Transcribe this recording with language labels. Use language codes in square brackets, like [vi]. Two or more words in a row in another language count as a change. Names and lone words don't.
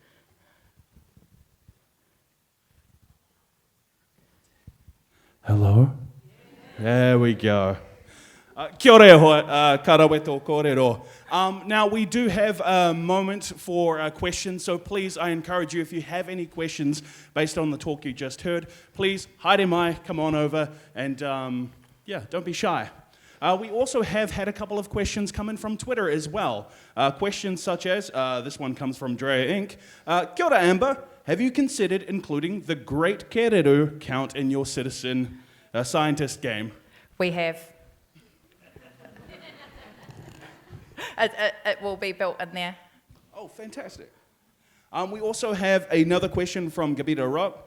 [en] Hello? There we go. [mi] Kia ora hoa, karaweto kōrero. [en] Now, we do have a moment for questions, so please, I encourage you, if you have any questions based on the talk you just heard, please, [mi] haere mai, [en] come on over, and don't be shy. We also have had a couple of questions come in from Twitter as well. Questions such as, this one comes from Drea Inc. [mi] Kia ora, Amber. [en] Have you considered including the Great Kereru count in your citizen scientist game? We have. It will be built in there. Oh, fantastic. We also have another question from Gabita Rock.